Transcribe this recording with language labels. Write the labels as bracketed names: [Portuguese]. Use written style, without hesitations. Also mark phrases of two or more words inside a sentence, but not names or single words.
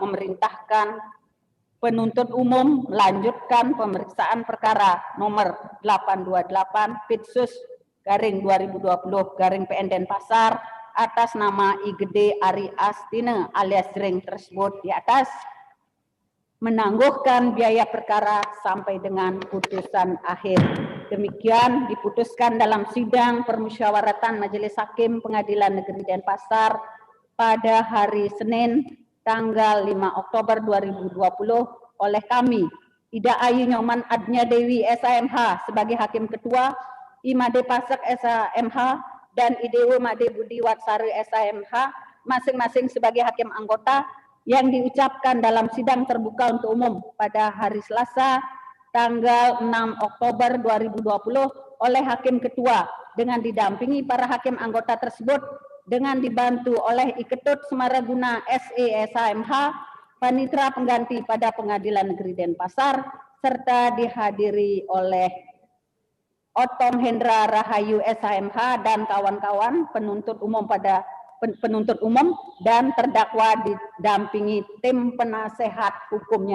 [Indonesian] Memerintahkan penuntut umum melanjutkan pemeriksaan perkara nomor 828 Pitsus garing 2020 garing PN Denpasar atas nama I Gede Ari Astine alias Jreng tersebut di atas, menangguhkan biaya perkara sampai dengan putusan akhir. Demikian diputuskan dalam sidang permusyawaratan Majelis Hakim Pengadilan Negeri Denpasar pada hari Senin tanggal 5 Oktober 2020 oleh kami, Ida Ayu Nyoman Adnya Dewi SAMH sebagai Hakim Ketua, Imade Pasek SAMH, dan IDW Made Budi Watsari SAMH masing-masing sebagai Hakim Anggota yang diucapkan dalam sidang terbuka untuk umum pada hari Selasa tanggal 6 Oktober 2020 oleh Hakim Ketua dengan didampingi para Hakim Anggota tersebut dengan dibantu oleh Iketut Semaraguna SE SAMH, Panitra Pengganti pada Pengadilan Negeri Denpasar, serta dihadiri oleh Otom Hendra Rahayu SAMH dan kawan-kawan penuntut umum dan terdakwa didampingi tim penasehat hukumnya.